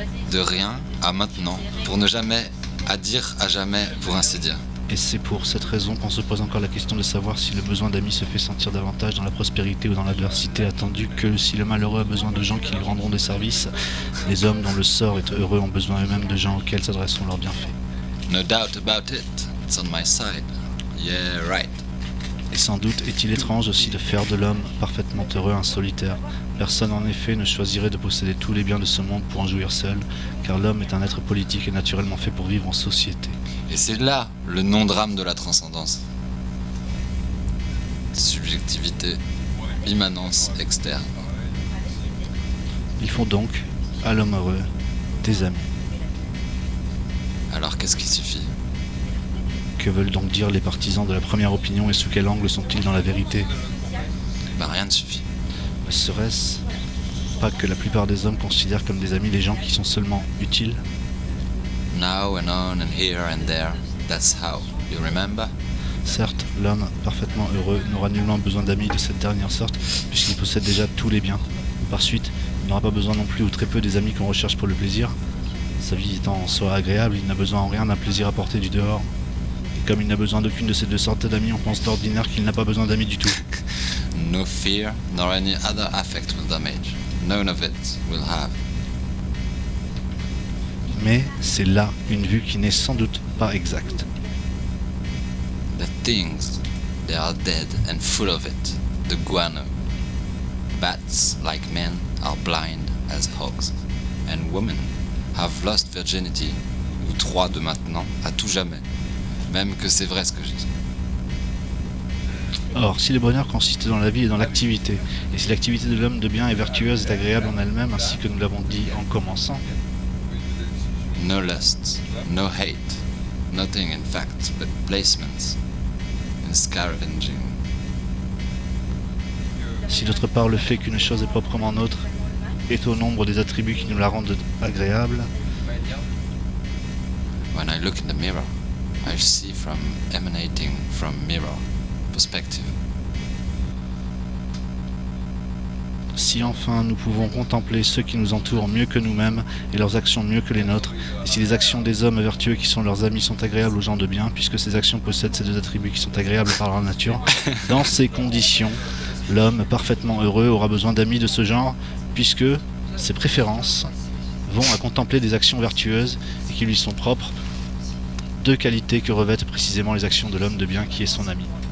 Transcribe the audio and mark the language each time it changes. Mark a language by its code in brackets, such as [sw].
[fr] De rien à maintenant, pour ne jamais, à dire à jamais, pour ainsi dire. Et c'est pour cette raison qu'on se pose encore la question de savoir si le besoin d'amis se fait sentir davantage dans la prospérité ou dans l'adversité, attendu que si le malheureux a besoin de gens qui lui rendront des services, les hommes dont le sort est heureux ont besoin eux-mêmes de gens auxquels s'adresseront leurs bienfaits. [en] No doubt about it, it's on my side. Yeah, right. [fr] Et sans doute est-il étrange aussi de faire de l'homme parfaitement heureux un solitaire. Personne en effet ne choisirait de posséder tous les biens de ce monde pour en jouir seul, car l'homme est un être politique et naturellement fait pour vivre en société. Et c'est là le non-drame de la transcendance. Subjectivité, immanence externe. Ils font donc, à l'homme heureux, des amis. Alors qu'est-ce qui suffit? Que veulent donc dire les partisans de la première opinion et sous quel angle sont-ils dans la vérité? Bah rien ne suffit. Mais serait-ce pas que la plupart des hommes considèrent comme des amis les gens qui sont seulement utiles? [en] Now and on and here and there, that's how, you remember? [fr] Certes, l'homme parfaitement heureux n'aura nullement besoin d'amis de cette dernière sorte, puisqu'il possède déjà tous les biens. Par suite, il n'aura pas besoin non plus ou très peu des amis qu'on recherche pour le plaisir. Sa vie étant en soi agréable, il n'a besoin en rien d'un plaisir apporté du dehors. Et comme il n'a besoin d'aucune de ces deux sortes d'amis, on pense d'ordinaire qu'il n'a pas besoin d'amis du tout. [en] No fear, nor any other affect will damage. None of it will have. [fr] Mais c'est là une vue qui n'est sans doute pas exacte. [en] The things, they are dead and full of it, the guano. Bats, like men, are blind as hogs. And women have lost virginity, [fr] ou trois de maintenant, à tout jamais. Même que c'est vrai ce que je dis. Or, si le bonheur consiste dans la vie et dans l'activité, et si l'activité de l'homme de bien est vertueuse et agréable en elle-même, ainsi que nous l'avons dit en commençant, [en] no lust, no hate, nothing in fact but placements and scavenging. [fr] Si d'autre part le fait qu'une chose est proprement nôtre est au nombre des attributs qui nous la rendent agréable, [en] When I look in the mirror, I see from emanating from mirror perspective. [fr] Si enfin nous pouvons contempler ceux qui nous entourent mieux que nous-mêmes et leurs actions mieux que les nôtres, et si les actions des hommes vertueux qui sont leurs amis sont agréables aux gens de bien, puisque ces actions possèdent ces deux attributs qui sont agréables par leur nature, dans ces conditions, l'homme parfaitement heureux aura besoin d'amis de ce genre, puisque ses préférences vont à contempler des actions vertueuses et qui lui sont propres, deux qualités que revêtent précisément les actions de l'homme de bien qui est son ami.